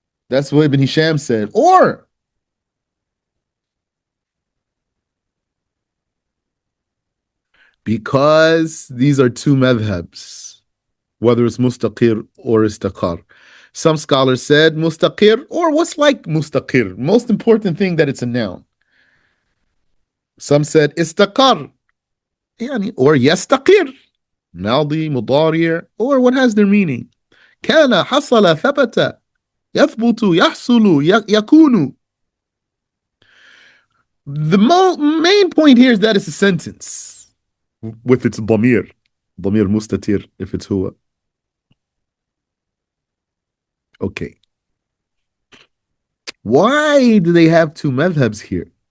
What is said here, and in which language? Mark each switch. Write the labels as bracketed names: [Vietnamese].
[English] That's what Ibn Hisham said. Or because these are two madhabs, whether it's mustaqir or istaqar. Some scholars said mustaqir or what's like mustaqir. Most important thing that it's a noun. Some said istaqar, يعني, or yastaqir, [Arabic] ماضي مضارع, [English] or what has their meaning. [Arabic] كان حصل ثبت يثبت يحصل يكون. [English] The main point here is that it's a sentence with its ضمير, [Arabic] ضمير مستتر [English] if it's هو. Okay. Why do they have two madhabs here?